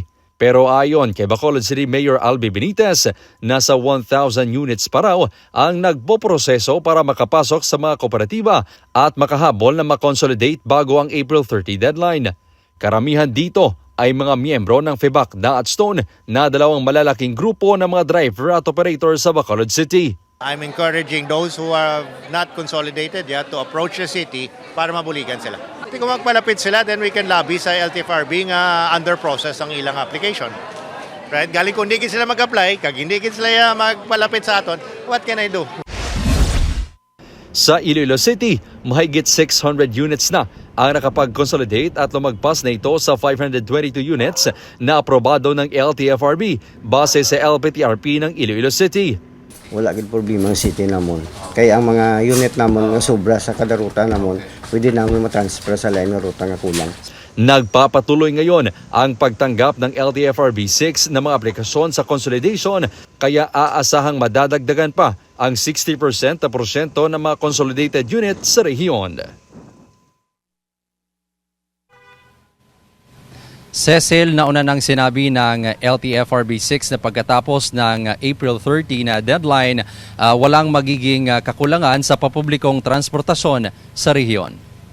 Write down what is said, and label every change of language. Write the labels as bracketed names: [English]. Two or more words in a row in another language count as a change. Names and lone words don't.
[Filipino] Pero ayon kay Bacolod City Mayor Albi Benitez, nasa 1,000 units pa raw ang nagpoproseso para makapasok sa mga kooperatiba at makahabol na makonsolidate bago ang April 30 deadline. Karamihan dito ay mga miyembro ng FEBACDA at STONE na dalawang malalaking grupo ng mga driver at operator sa Bacolod City. [English] I'm encouraging those who are not consolidated yet to approach the city [Hiligaynon] para mabuligan sila. Kung magpalapit sila, [English] then we can lobby sa LTFRB nga under process [Hiligaynon] ang ilang [English] application. [Hiligaynon] Right? Galing kung hindi sila mag-apply, kag hindi sila magpalapit sa aton, [English] what can I do? [Filipino] Sa Iloilo City, mahigit 600 units na ang nakapag-consolidate at lumagpas na ito sa 522 units na aprobado ng LTFRB base sa LPTRP ng Iloilo City. [Hiligaynon] Wala gid problema ang city namon. Kaya ang mga unit namon nga sobra sa kada ruta namon, pwede namin matransfer sa lain nga ruta nga kulang. [Filipino] Nagpapatuloy ngayon ang pagtanggap ng LTFRB 6 ng mga aplikasyon sa consolidation, kaya aasahang madadagdagan pa ang 60% ng mga consolidated units sa rehiyon. Cecil, nauna nang sinabi ng LTFRB 6 na pagkatapos ng April 30 na deadline, walang magiging kakulangan sa papublikong transportasyon sa rehiyon.